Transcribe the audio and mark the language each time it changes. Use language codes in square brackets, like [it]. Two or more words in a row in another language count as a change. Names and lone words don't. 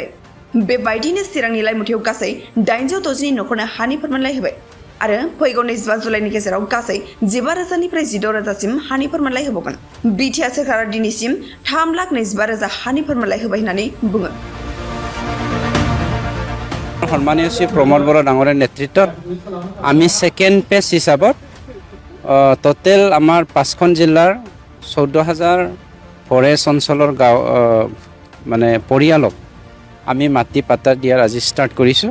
[brx] बेबायदिनो चिरांनि लाइमुथियाव गासै 810 नखरनो हानि फोरमानलाइ होबाय आरो फैगौ 25 जुलाइनि गेजेराव गासै 15,000निफ्राय 16,000सिम हानि फोरमानलाइ होबावगोन। बिटिआर सोरखारा दिनैसिम 3,25,000 हानि फोरमानलाइ होबाय होननानै बुङो। [as] সন্মানীয় শ্ৰী প্ৰমোদ বৰা ডাঙৰীয়াৰ নেতৃত্বত আমি [en] second phase [as] হিচাপত টোটেল আমাৰ 5খন জিলাৰ 14,000 ফৰেষ্ট অঞ্চলৰ গাঁও মানে পৰিয়ালক আমি মাটি পাটা দিয়াৰ আজি ষ্টাৰ্ট কৰিছোঁ।